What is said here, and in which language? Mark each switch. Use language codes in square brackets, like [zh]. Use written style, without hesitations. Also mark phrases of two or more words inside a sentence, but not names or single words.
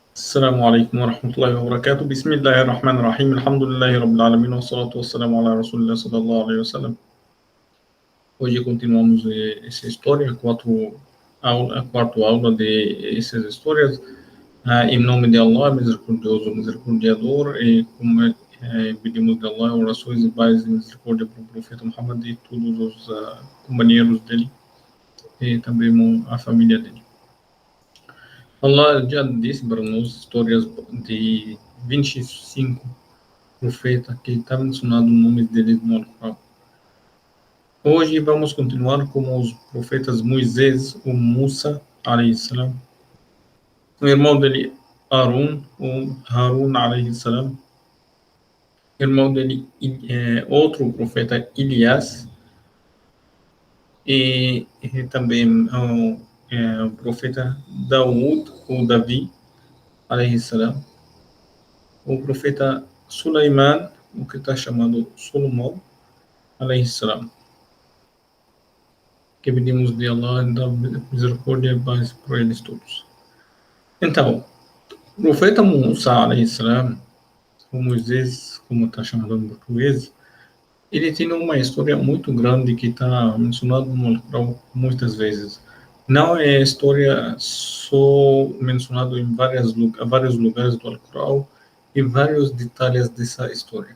[ar] السلام عليكم ورحمة الله وبركاته. بسم الله الرحمن الرحيم. الحمد لله رب العالمين والصلاة والسلام على رسول الله صلى الله عليه وسلم. [pt] Hoje continuamos essa história, quarta aula de essas histórias. Em nome de Allah, misericordioso, misericordiador, e como pedimos de Allah, orações e paz e misericórdia para o profeta Muhammad e todos os companheiros dele e também a família dele. Allah já disse para nós histórias de 25 profetas que está mencionado o nome deles no Alcorão. Hoje vamos continuar com os profetas Moisés, o Musa, [ar] alayhi salam, [pt] o irmão dele Harun, o Harun, [ar] alayhi salam, [pt] irmão dele outro profeta Elias, e também o profeta Daud, ou Davi, [ar] عليه السلام, [pt] o profeta Sulaiman, o que está chamado Salomão, [ar] عليه السلام, [pt] que pedimos de Allah da misericórdia e paz para eles todos. Então, o profeta Musa, [ar] alayhi salam, [pt] o Moisés, como está chamado em português, ele tem uma história muito grande que está mencionada no Alcorão muitas vezes. Não é história só mencionada em vários lugares do Alcorão e vários detalhes dessa história.